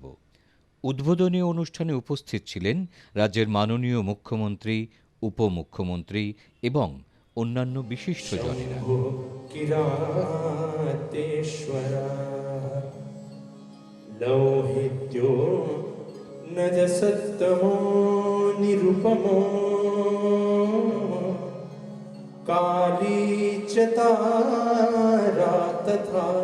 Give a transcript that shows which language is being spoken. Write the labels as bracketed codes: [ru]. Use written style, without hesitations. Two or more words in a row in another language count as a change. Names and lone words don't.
[bn] উদ্বোধনী অনুষ্ঠানে উপস্থিত ছিলেন রাজ্যের মাননীয় মুখ্যমন্ত্রী, উপমুখ্যমন্ত্রী এবং অন্যান্য বিশিষ্টজনেরা। [sa] शम्भो किरातेश्वरा लौहित्यो नजसत्तमो निरुपमो काली च तारा तथा